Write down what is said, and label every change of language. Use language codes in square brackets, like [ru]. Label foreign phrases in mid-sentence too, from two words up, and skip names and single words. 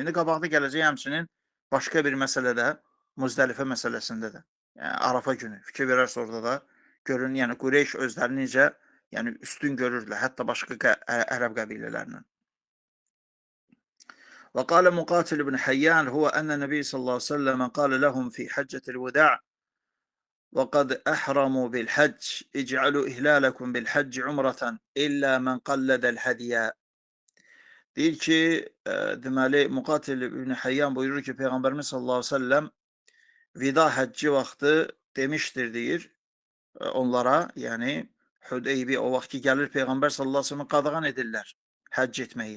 [az] İndi qabaqda gələcək həmçinin başqa bir məsələdə, Muzdəlifə məsələsində də, yəni Arafa günü fikir verərsə orada da görün, yəni Qureyş özlərini necə, yəni üstün görürdülər, hətta başqa ərəb qəbilələrindən. [ar] وقال مقاتل بن حيان هو أن النبي صلى الله عليه وسلم قال لهم في حجة الوداع' وقد أحرموا بالحج اجعلوا إهلالكم بالحج عمرة إلا من قلد الهدي. [az] Deyir ki, deməli Muqatil ibn Hayyan buyurur ki, Peyğəmbərimiz [ar] صلى الله عليه وسلم [az] vida həcci vaxtı demişdir deyir onlara, yəni Hüdeybi o vaxt ki gəlir Peyğəmbər [ar] صلى الله عليه وسلم [az] qadağan edirlər həcc etməyi.